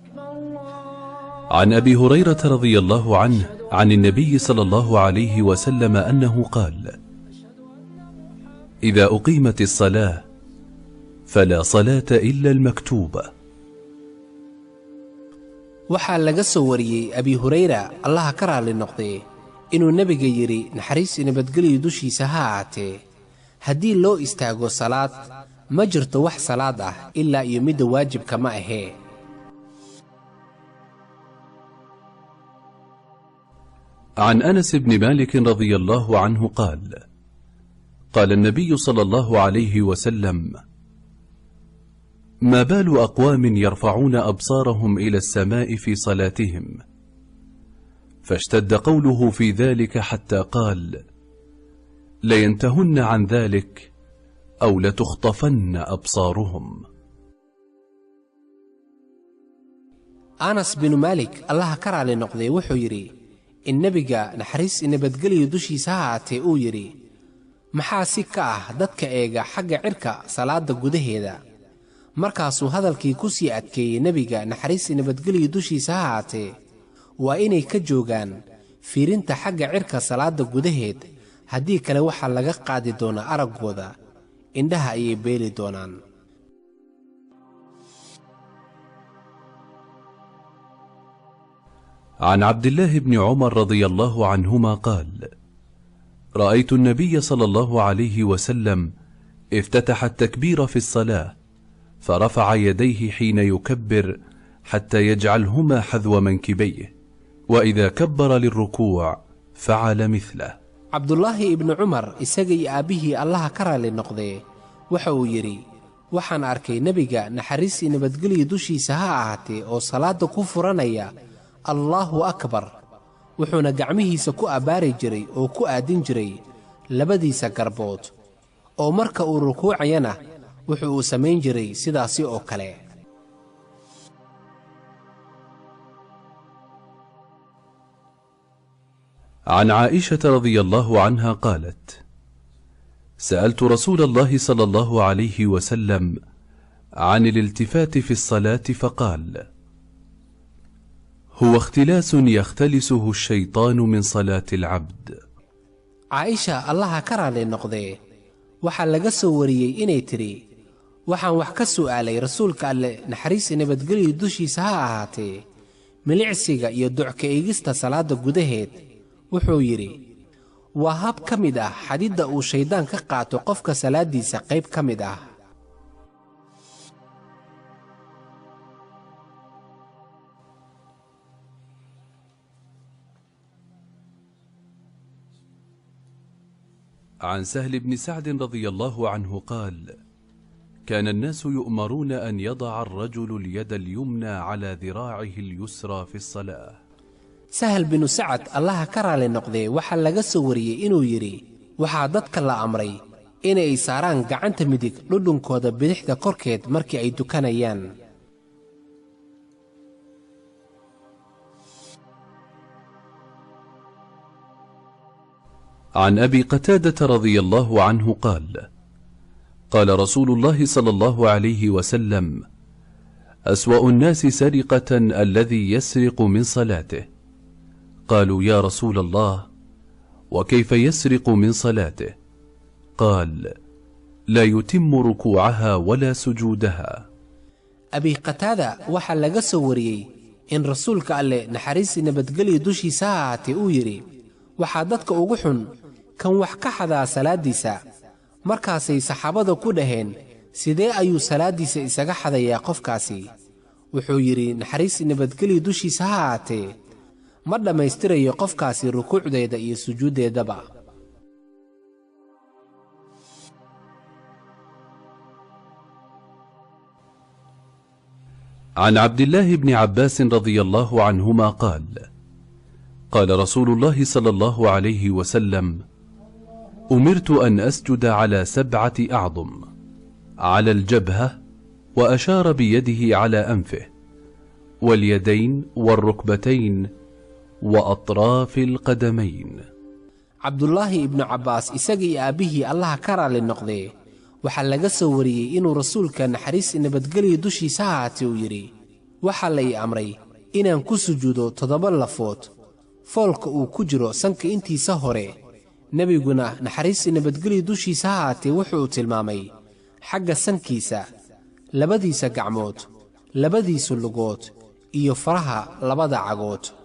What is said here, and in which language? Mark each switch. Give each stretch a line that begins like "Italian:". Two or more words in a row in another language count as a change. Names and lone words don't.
Arabic: عن أبي هريرة رضي الله عنه عن النبي صلى الله عليه وسلم أنه قال: إذا أقيمت الصلاة فلا صلاة إلا المكتوبة.
Somali: waxaa laga soo wariyey abi hurayra allaha ka raali noqdee inuu nebiga yidhi naxariis iyo nabadgelyo dushiisa ha ahaatee haddii loo istaago salaad ma jirto wax salaad ah ilaa iyo midda waajibka ma ahee.
Arabic: عن أنس بن مالك رضي الله عنه قال: قال النبي صلى الله عليه وسلم: ما بال أقوام يرفعون أبصارهم إلى السماء في صلاتهم؟ فاشتد قوله في ذلك حتى قال: لينتهن عن ذلك أو لتخطفن أبصارهم.
Somali: أنس بن مالك الله ka raali noqdee wuxuu yidhi in nebiga naxariis iyo nabadgelyo dushiisa ha ahaatee uu yidhi: maxaa si ka ah dadka eega xagga cirka salaada gudaheeda? markaasuu hadalkii ku sii adkeeyey nebiga naxariis iyo nabadgelyo dushiisa ha ahaatee waa inay ka joogaan fiirinta xagga cirka salaada gudaheed, haddii kale waxaa laga qaadi doonaa araggooda, indhaha ayay beeli doonaan.
Arabic: عن عبد الله بن عمر رضي الله عنهما قال: رأيت النبي صلى الله عليه وسلم افتتح التكبير في الصلاة فرفع يديه حين يكبر حتى يجعلهما حذو منكبيه، وإذا كبر للركوع فعل مثله.
Somali: عبد الله بن عمر isagii aabihii allaha ka raali noqdee waxa uu yidhi: waxaan arkay nebiga naxariis iyo nabadgelyo dushiisa ha ahaatee oo salaada ku furanaya
Arabic: الله أكبر,
Somali: wuxuuna gacmihiisa ku abbaari jiray oo ku aadin jiray labadiisa garbood, oo marka uu rukuucayana wuxuu uu samayn jiray sidaasi oo kale.
Arabic: عن عائشة رضي الله عنها قالت: سألت رسول الله صلى الله عليه وسلم عن الالتفات في الصلاة فقال: هو اختلاس يختلسه الشيطان من صلاة العبد.
Somali: عائشة الله ka raali noqdee waxaa laga soo wariyey inay tiri: waxaan wax ka su'aalay rasuulka alle naxariis iyo nabadgelyo dushiisa ha ahaatee milicsiga iyo ducka eegista salaada gudaheed. wuxuu yidhi: waa hab ka mid ah xadidda uu shayddaan ka qaato qofka salaaddiisa qayb ka mid ah.
Arabic: عن سهل بن سعد رضي الله عنه قال: كان الناس يؤمرون أن يضع الرجل اليد اليمنى على ذراعه اليسرى في الصلاة.
Somali: سهل بن سعد الله ka raali noqdee waxaa laga soo wariyey inuu yidhi: waxaa dadka la amray inay saaraan gacanta midig dhudhunkooda bidixda korkeed markii ay dukanayaan.
Arabic: عن أبي قتادة رضي الله عنه قال: قال رسول الله صلى الله عليه وسلم: أسوأ الناس سرقة الذي يسرق من صلاته. قالوا: يا رسول الله، وكيف يسرق من صلاته؟ قال: لا يتم ركوعها ولا سجودها.
Somali: أبي قتادة waxaa laga soo wariyey in rasuulka alle naxariis iyo nabadgelyo dushiisa ha ahaatee uu yidhi: waxaa dadka ugu xun kan wax ka xadaa salaaddiisa. markaasay saxaabada ku dhaheen: sidee ayuu salaaddiisa isaga xadayaa qofkaasi? wuxuu yidhi: naxariis iyo nabadgelyo dushiisa ha ahaatee ma dhammaystirayo qofkaasi rukuucdeeda iyo sujuuddeedaba.
Arabic: عن عبد الله بن عباس رضي الله عنهما قال: قال رسول الله صلى الله عليه وسلم: أمرت أن أسجد على 7 أعظم، على الجبهة، وأشار بيده على أنفه، واليدين والركبتين، وأطراف القدمين.
Somali: عبد الله بن عباس isagii aabihii allaha ka raali noqdee waxaa laga soo wariyey inuu rasuulka naxariis iyo nabadgelyo dushiisa ha ahaatee uu yidhi: waxaa la ii amray inaan ku sujuudo 7 lafood foolka uu ku jiro sanka intiisa hore. nebiguna naxariis iyo nabadgelyo dushiisa ha ahaatee wuxuu tilmaamay xagga sankiisa, labadiisa gacmood, labadiisa lugood iyo faraha labada cagood.